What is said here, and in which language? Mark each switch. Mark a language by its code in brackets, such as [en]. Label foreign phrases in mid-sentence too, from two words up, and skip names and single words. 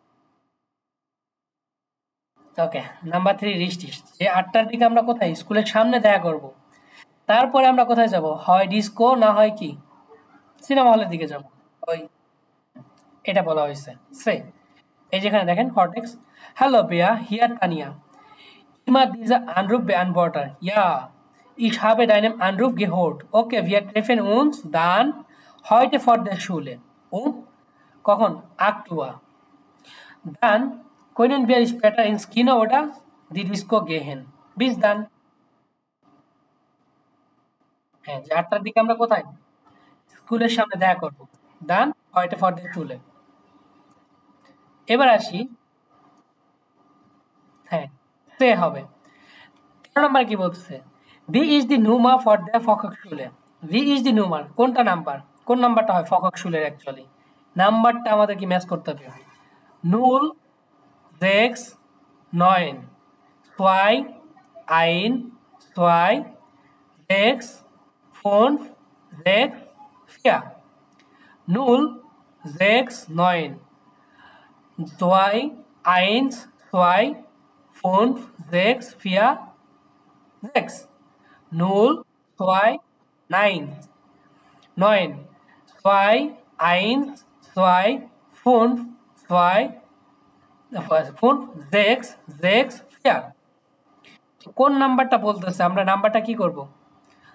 [bn] ওকে, নাম্বার 3 রিস্টিস, যে 8টার দিকে আমরা কোথায়? স্কুলের সামনে দেখা করব। তারপরে আমরা কোথায় যাব? হয় ডিস্কো, না হয় কি সিনেমা হলের দিকে যাব। ওই, এটা বলা হয়েছে। সে, এই যেখানে দেখেন হরটেক্স। [de] Hallo Bea, hier Tanja. Immer diese Anruf beantworter. Ja, ich habe deinen Anruf gehört. Okay, wir treffen uns dann heute vor der Schule. [bn] কখন? 8 Uhr. [de] Dann können wir später ins Kino oder die Disco gehen. Bis dann. [bn] হ্যাঁ, যে 8টার দিকে আমরা কোথায়? স্কুলের সামনে দেখা করব। ডান, [de] heute vor der Schule। [bn] এবার আসি। হ্যাঁ, সে হবে। [de] 13 [bn] নম্বর কি বলতেছে? [de] Wie ist die Nummer für die Volkshochschule. Wie ist die Nummer, [bn] কোনটা নাম্বার? কোন নাম্বারটা হয় ফকশুলের অ্যাকচুয়ালি? নাম্বারটা আমাদের কি ম্যাচ করতে হবে। [de] null, sechs, 9, zwei, eins, zwei, sechs, fünf, sechs, vier. null, sechs, 9, zwei, eins, zwei, fünf, sechs, vier, sechs, null, zwei, nein, 9, 2, 1, 2, 5, 2, 5, 6, 6, 4। [bn] কোন নাম্বারটা বলতেছে? আমরা নাম্বারটা কি করব?